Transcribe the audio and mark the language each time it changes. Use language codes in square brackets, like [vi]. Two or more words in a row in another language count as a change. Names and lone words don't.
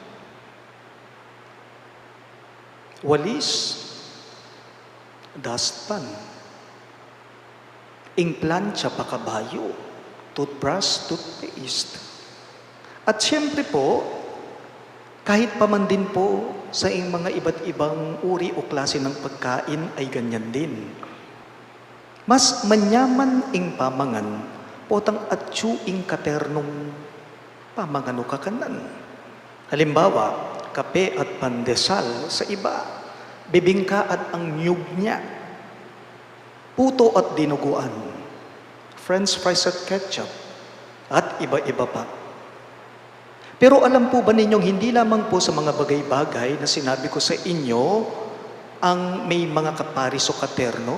[tl] Walis, dustpan, ingplancha pa kabayo, [en] toothbrush, toothpaste. [tl] At siyempre po, kahit pa man din po sa mga iba't ibang uri o klase ng pagkain ay ganyan din. [pam] Mas manyaman ing pamangan, potang atsu ing katernong pamangan o kakanan. [tl] Halimbawa, kape at pandesal sa iba, bibingka at ang nyug niya, puto at dinuguan, [en] french fries [tl] at ketchup, at iba-iba pa. Pero alam po ba ninyong hindi lamang po sa mga bagay-bagay na sinabi ko sa inyo ang may mga kaparis o katerno?